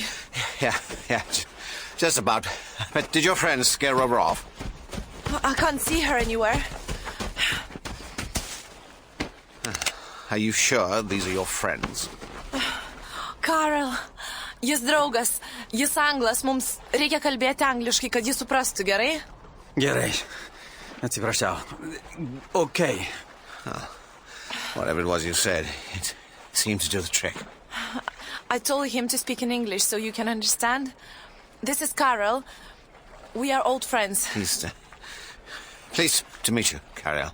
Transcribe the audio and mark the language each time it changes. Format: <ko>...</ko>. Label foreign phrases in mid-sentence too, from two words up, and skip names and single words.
<en>Yeah, just about. But did your friends scare Rover off? I can't see her anywhere. Are you sure these are your friends?</en> <lt>Karel, jis draugas, jis anglas, mums reikia kalbėti angliškai, kad jis suprastų, gerai? Gerai. Atsiprašau.</lt> <en>Okay. Oh, whatever it was you said, it seemed to do the trick. I told him to speak in English so you can understand. This is Karel. We are old friends. Pleased to meet you, Karel.</en>